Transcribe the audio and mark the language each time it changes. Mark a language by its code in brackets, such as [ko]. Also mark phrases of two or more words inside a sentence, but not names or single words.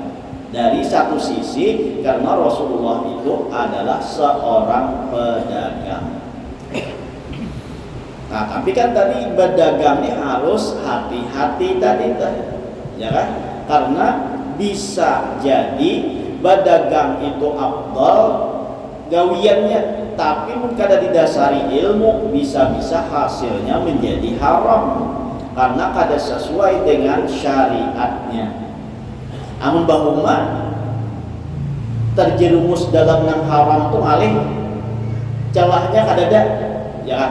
[id] Dari satu sisi karena Rasulullah itu adalah seorang pedagang. Nah tapi kan tadi berdagang ini harus hati-hati tadi ya kan? Karena bisa jadi berdagang itu afdal gawiannya tapi kada didasari ilmu, bisa-bisa hasilnya menjadi haram karena kada sesuai dengan syariatnya. [bjn] Amun bahuma terjerumus dalam nang haram tuh alih celahnya kadada ya kan.